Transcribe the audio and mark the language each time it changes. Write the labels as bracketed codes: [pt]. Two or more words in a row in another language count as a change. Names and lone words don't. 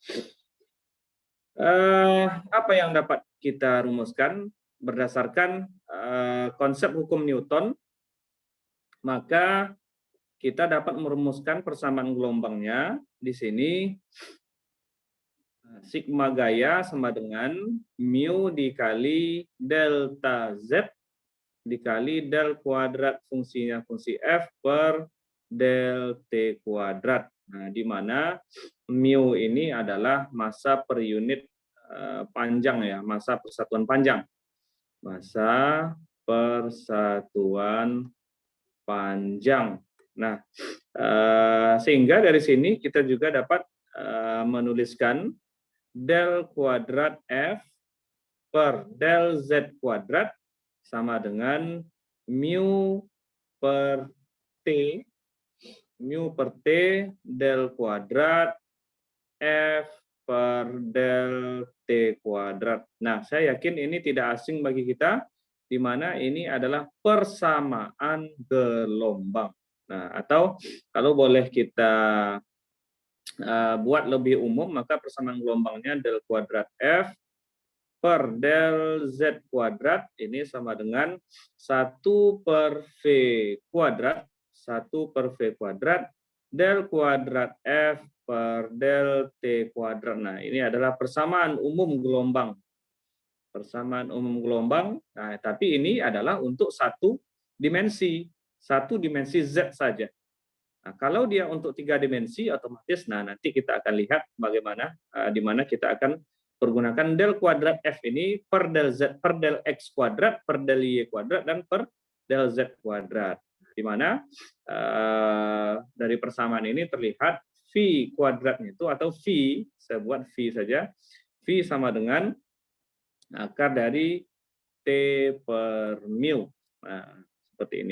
[id] Apa yang dapat kita rumuskan berdasarkan konsep hukum Newton, maka kita dapat merumuskan persamaan gelombangnya di sini sigma gaya sama dengan mu dikali delta Z dikali del kuadrat fungsinya fungsi F per del T kuadrat. Nah, di mana mu ini adalah massa per unit panjang ya, massa persatuan panjang. Massa persatuan panjang. Nah, sehingga dari sini kita juga dapat menuliskan del kuadrat F per del Z kuadrat sama dengan mu per T, del kuadrat F per del T kuadrat. Nah, saya yakin ini tidak asing bagi kita, di mana ini adalah persamaan gelombang. Nah, atau kalau boleh kita buat lebih umum, maka persamaan gelombangnya del kuadrat F per del Z kuadrat ini sama dengan 1 per V kuadrat, 1 per V kuadrat, del kuadrat F per del T kuadrat. Nah, ini adalah persamaan umum gelombang. Persamaan umum gelombang, nah, tapi ini adalah untuk satu dimensi Z saja. Nah, kalau dia untuk 3 dimensi, otomatis, nah nanti kita akan lihat bagaimana, di mana kita akan pergunakan del kuadrat F ini per del Z, per del X kuadrat, per del Y kuadrat, dan per del Z kuadrat. Di mana dari persamaan ini terlihat V kuadratnya itu, atau V, saya buat V saja, V sama dengan akar dari T per mu. Nah, seperti ini.